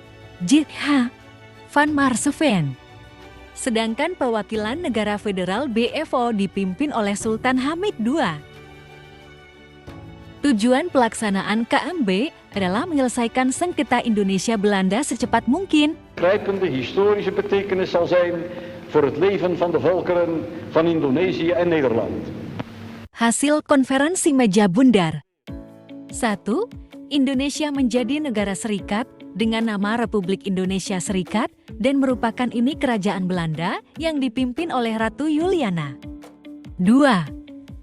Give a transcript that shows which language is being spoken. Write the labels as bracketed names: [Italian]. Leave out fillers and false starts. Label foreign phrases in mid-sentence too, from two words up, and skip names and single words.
[Indonesian] J.H. van Marseveen. Sedangkan perwakilan negara federal BFO dipimpin oleh Sultan Hamid II. Tujuan pelaksanaan KMB adalah menyelesaikan sengketa Indonesia-Belanda secepat mungkin. [Dutch] Grijpende historische betekenis zal zijn voor het leven van de volkeren van Indonesië en Nederland. [Indonesian] Hasil konferensi Meja Bundar. 1. Indonesia menjadi negara serikat dengan nama Republik Indonesia Serikat dan merupakan ini kerajaan Belanda yang dipimpin oleh Ratu Juliana. 2.